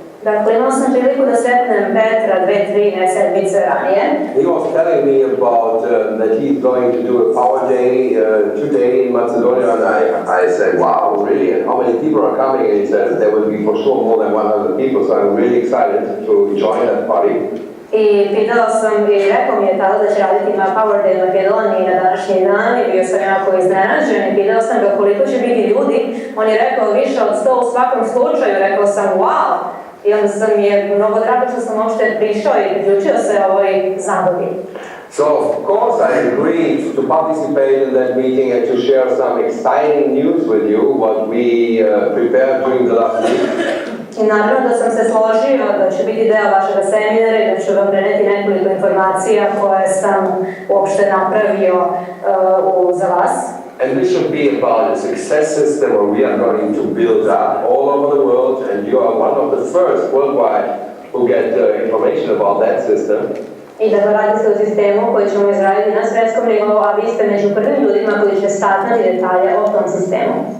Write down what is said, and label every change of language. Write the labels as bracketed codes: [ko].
[sr] Dakle, imao sam priliku da sretnem Petra 2-3 sedmice ranije. [en] He was telling me about that he's going to do a Power Day today in Macedonia, and I said, wow, really? And how many people are coming? And he said there will be for sure more than 100 people, so I'm really excited to join that party. [sr] I pitao sam i rekao mi je tada da će raditi na Power Day Makedoniji na današnji dan i bio sam jako iznenađen i pitao sam ga koliko će biti ljudi. On je rekao više od 100 u svakom slučaju, rekao sam wow. I onda sam je mnogo drago što sam uopšte prišao i priključio se ovoj zabavi. [en] So, of course, I agreed to participate in that meeting and to share some exciting news with you, what we prepared during the last week. [sr] I naravno da sam se složio da će biti deo vašeg seminara i da ću vam preneti nekoliko informacija koje sam uopšte napravio za vas. [en] And this should be about a success system where we are going to build up all over the world, and you are one of the first worldwide who get information about that system. [sr] I da radi se o sistemu koji ćemo izraditi na svjetskom nivou, a vi ste među prvim ljudima koji će saznati detalje o tom sistemu.